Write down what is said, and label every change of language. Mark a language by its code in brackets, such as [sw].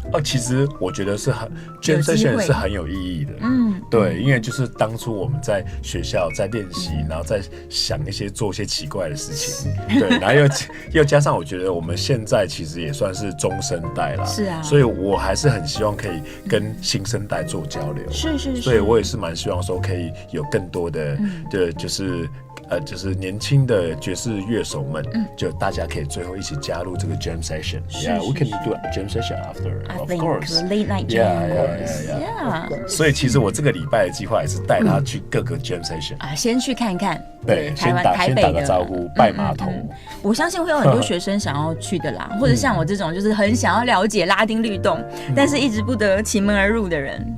[zh] 其实我觉得是jam session 是很有意义的，对，因为就是当初我们在学校在练习，然后再想做一些奇怪的事情，对，然后又加上我觉得我们现在其实也算是中生代啦，是啊，所以我还是很希望可以跟新生代做交流，是，所以我也是蛮希望说可以有更多的，就是年轻的爵士乐手们，就大家可以最后一起加入这个 jam session。 [en] Yeah, we can do a jam session after, of course. Late night jam, yeah. [zh] 所以其实我这个礼拜的计划也是带他去各个 jam session 啊，先去看看。对，先打个招呼，拜码头。我相信会有很多学生想要去的啦，或者像我这种就是很想要了解拉丁律动，但是一直不得其门而入的人。